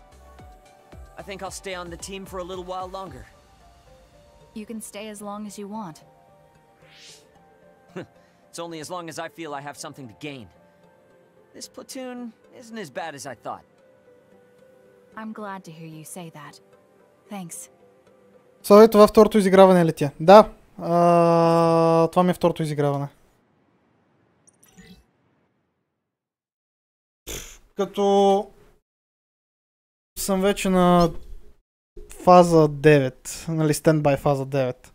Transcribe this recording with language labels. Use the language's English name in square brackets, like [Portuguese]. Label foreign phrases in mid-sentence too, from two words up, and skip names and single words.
[English] I think I'll stay on the team for a little while longer. You can stay as long as you want. It's only as long as I feel I have something to gain. This platoon isn't as bad as I thought. I'm glad to hear you say that. Thanks. [Bulgarian] Слава, това второто изиграване ли ти е? Да. Това ми е второто изиграване. Като съм вече на фаза 9, нали, стендбай фаза 9.